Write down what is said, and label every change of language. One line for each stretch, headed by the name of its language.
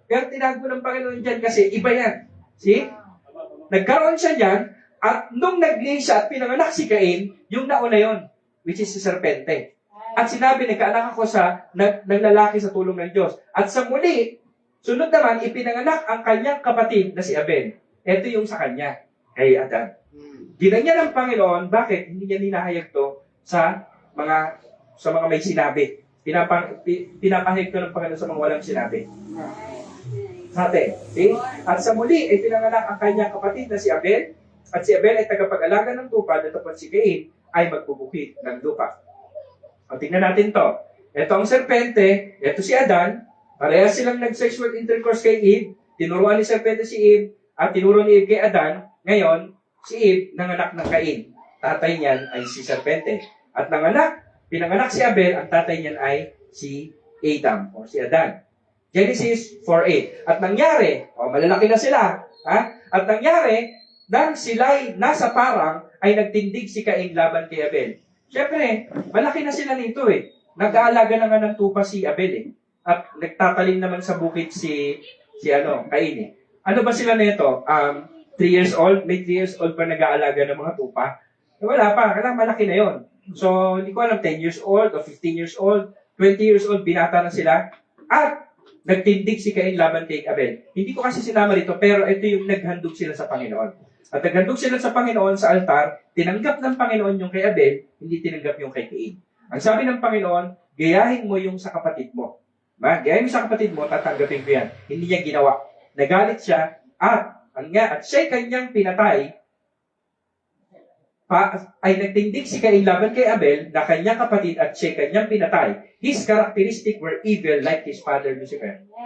Filipino: Pero tinago ng Panginoon dyan kasi iba yan. See? Nagkaroon siya dyan, at nung naglihi siya at pinanganak si Cain, yung nauna yon,
English: which is
Filipino: si serpente. At sinabi, nagkaanak ako ng lalaki sa tulong ng Diyos. At sa muli, sunod naman, ipinanganak ang kanyang kapatid na si Abel. Ito yung sa kanya, kay Adan. Ginanya ng Panginoon, bakit hindi niya ninahayag to sa mga may sinabi? Pinapahayag to ng Panginoon sa mga walang sinabi. Sa atin. Okay? At sa muli, ay pinanganak ang kanyang kapatid na si Abel, at si Abel ay tagapag-alaga ng lupa, datapwat si Cain ay magbubukid ng lupa. O, tingnan natin to. Ito ang serpente, ito si Adan, parehas silang nag-sexual intercourse kay Eve, tinuruan ni serpente si Eve, at tinuro ni Eve kay Adan. Ngayon, si Eve nanganak ng Cain. Tatay niyan ay si serpente. At nanganak Pinanganak si Abel, ang tatay niyan ay si Adam o si Adan. Genesis 4:8. At nangyari, malalaki na sila, ha? At nangyari, nang sila'y nasa parang, ay nagtindig si Cain laban kay Abel. Siyempre, malaki na sila nito eh. Nag-aalaga na nga ng tupa si Abel eh. At nagtatalim naman sa bukid si Cain eh. Ano ba sila nito?
English: 3 years old?
Filipino: May
English: 3 years old
Filipino: pa nag-aalaga ng mga tupa? Wala pa, kailangan malaki na yon. So, hindi ko alam,
English: 10 years old
Filipino: o
English: 15 years old, 20 years old,
Filipino: binata na sila. At nagtindig si Cain laban kay Abel. Hindi ko kasi sinama rito, pero ito yung naghandog sila sa Panginoon. At naghandog sila sa Panginoon sa altar, tinanggap ng Panginoon yung kay Abel, hindi tinanggap yung kay Cain. Ang sabi ng Panginoon, gayahin mo yung sa kapatid mo. Gayahin mo sa kapatid mo, tatanggapin ko yan. Hindi niya ginawa. Nagalit siya, at siya'y kanyang pinatay, ay nagtindig si Cain laban kay Abel na kanyang kapatid at siya'y kanyang pinatay.
English: His characteristic were evil like his father Lucifer.